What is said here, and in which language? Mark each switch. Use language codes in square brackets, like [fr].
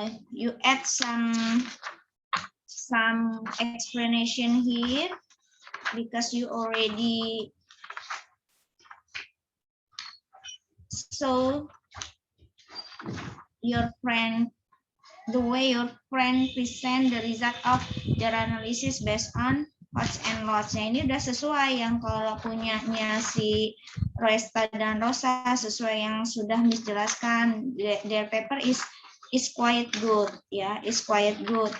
[en] You add some explanation here because you already so your friend, the way your friend present the result of their analysis based on lots and lots. [id] Nah, ini udah sesuai yang kalau punyanya si Resta dan Rosa, sesuai yang sudah Miss jelaskan. [en] Their paper is quite good, ya, is quite good.